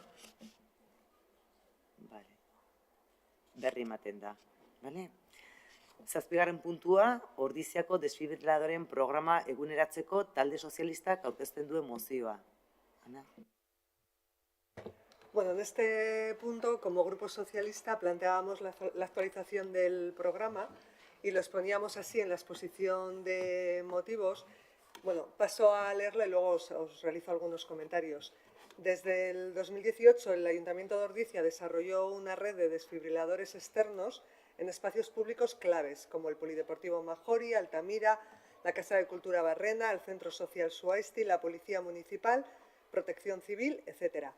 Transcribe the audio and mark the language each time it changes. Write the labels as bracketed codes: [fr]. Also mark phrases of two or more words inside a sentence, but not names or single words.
[eu] Berri ematen da. Zazpigarren puntua, Ordiziako desfibriladoren programa eguneratzeko talde sozialistak aurkezten duen mozioa. Ana? [es] Bueno, en este punto, como Grupo Socialista, planteábamos la actualización del programa y lo exponíamos así en la exposición de motivos. Bueno, paso a leerlo y luego os realizo algunos comentarios. Desde el 2018, el Ayuntamiento de Ordizia desarrolló una red de desfibriladores externos en espacios públicos claves, como el Polideportivo Majori, Altamira, la Casa de Cultura Barrena, el Centro Social Suaisti, la Policía Municipal, Protección Civil, etc.